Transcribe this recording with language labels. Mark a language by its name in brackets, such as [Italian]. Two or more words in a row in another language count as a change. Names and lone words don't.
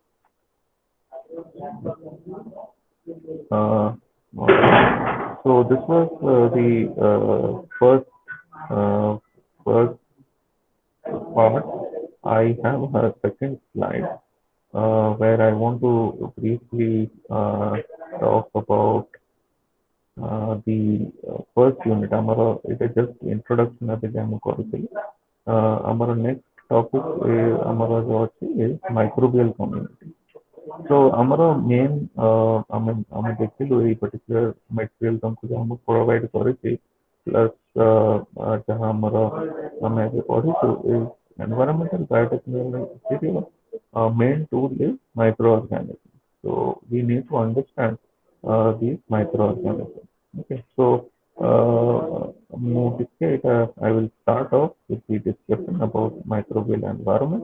[English] uh, so this was the uh, first part. I have a second slide where I want to briefly talk about the first unit. [Odia] ଆମର ଏଇଟା [English] just introduction [Odia] ଏବେ ଆମେ କରୁଥିଲି ଆମର [English] next topic [Odia] ଆମର ଯୋଉ ଅଛି [English] is microbial community. [Odia] So ଆମର main ଆମେ ଦେଖିଲୁ ଏଇ [English] particular material [Odia] ତମକୁ ଯାହା ମୁଁ provide କରିଛି plus ଯାହା ଆମର ଆମେ ଏବେ ପଢିଛୁ [English] is environmental biotechnology main tool is microorganisms. So we need to understand these microorganisms. Okay, so I will start off with the discussion about microbial environment.